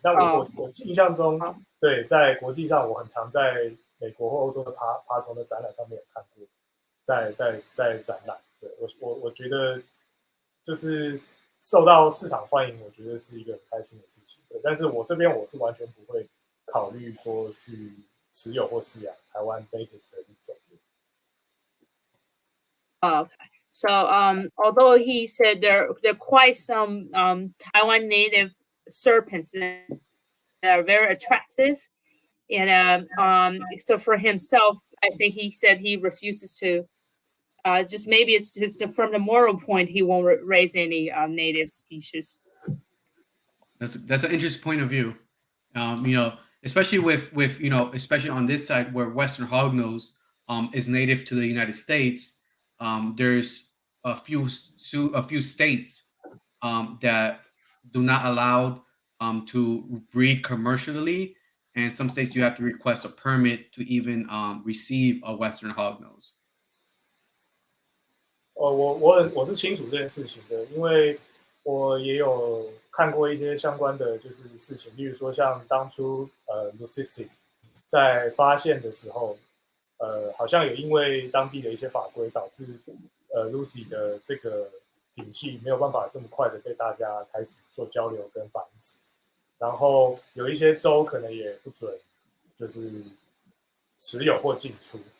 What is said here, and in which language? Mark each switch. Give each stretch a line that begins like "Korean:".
Chinese: 但我印象中，对，在国际上我很常在美国或欧洲的爬虫的展览上面有看过，在展览。对我觉得就是受到市场欢迎，我觉得是一个很开心的事情。对，但是我这边我是完全不会考虑说去持有或饲养台湾 native 的物种。
English: Okay. So, although he said there are quite some Taiwan native serpents that are very attractive, and so for himself, I think he said he refuses to. Just maybe it's from the moral point he won't raise any native species. That's an interesting point of view. Especially with especially on this side where Western hognose is native to the United States. There's a few states that do not allow to breed commercially, and some states you have to request a permit to even receive a Western hognose.
Chinese: 我是清楚这件事情的，因为我也有看过一些相关的就是事情，例如说像当初Lucistic 在发现的时候，好像有因为当地的一些法规导致Lucy 的这个品系没有办法这么快的被大家开始做交流跟繁殖，然后有一些州可能也不准就是持有或进出。